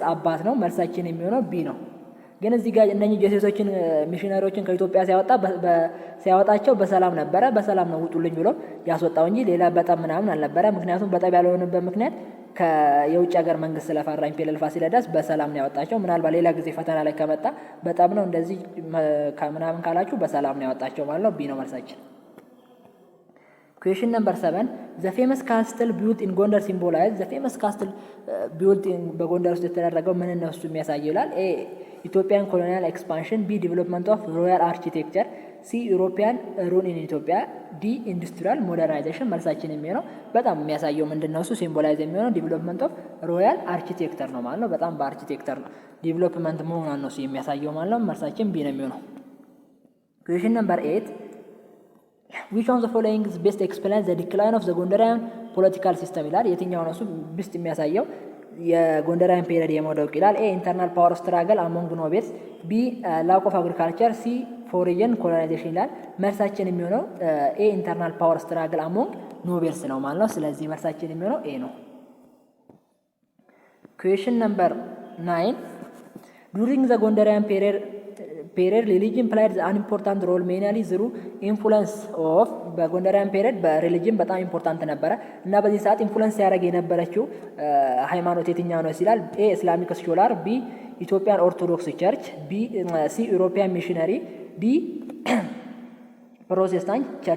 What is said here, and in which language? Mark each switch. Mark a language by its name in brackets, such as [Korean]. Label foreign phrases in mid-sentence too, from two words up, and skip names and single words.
[Amharic] አባት ነው። መልሳችን የሚሆነው ቢ ነው። ግን እዚህ ጋር እነኚህ ጄሱይቶችን ሚሽነሪዎችን ከኢትዮጵያ ሲያወጣቸው በሰላም ነበረ። በሰላም ነው ውጡልኝ ብሎ ያስወጣው እንጂ ሌላ በጣም ምናምን አልነበረ። ምክንያቱም በጣም ያልሆነበት ምክንያት የውጭ ሀገር መንግስት ስለፈራ ኢምፔሪያል ፋሲለደስ በሰላም ነው ያወጣቸው። ምናልባት ሌላ ጊዜ ፈተና ላይ ከመጣ በጣም ነው እንደዚህ ከምናምን ካላችሁ በሰላም ነው ያወጣቸው ማለት ነው። ቢ ነው መልሳችን። [English] Question number 7 the famous castle built in Gondar symbolize the famous castle built in [Amharic] በጎንደር ውስጥ የተደረገው ምን ነው እሱ የሚያሳየው ይላል። [English] A Ethiopian colonial expansion, B development of royal architecture, C European run in Ethiopia, D industrial modernization። [Amharic] መልሳችን የሚሆነው በጣም የሚያሳየው ምንድነው እሱ ሲምቦላይዝ የሚሆነው [English] development of royal architecture [Amharic] ነው ማለት ነው። በጣም በአርኪቴክቸር ነው ዲቨሎፕመንት መሆኑን ነው የሚያሳየው ማለት ነው። መልሳችን ቢ ነው የሚሆነው። [English] Question number 8 which of the following is best explains the decline of the Gondarian political system [Amharic] ይላል። የትኛው ነው እሱ [English] best የሚያሳየው Gondarian period [Amharic] የመውደቅ ይላል። [English] A internal power struggle among nobles, B lack of agriculture, C foreign colonization [Amharic] ይላል። መልሳችን የሚሆነው [English] A internal power struggle among nobles [Amharic] ነው ማለት ነው። ስለዚህ መልሳችን የሚሆነው ኤ ነው። [English] Question number 9 during the Gondarian period religion played an important role mainly through influence of [Amharic] በጎንደሪያን ፔሪየድ በሪሊጅን በጣም ኢምፖርታንት ነበረ እና በዚህ ሰዓት ኢንፍሉዌንስ ያደረገ የነበረችው ሃይማኖት የትኛው ነው ይላል። [English] A Islamic scholar, B Ethiopian Orthodox church, C European missionary, D Protestant church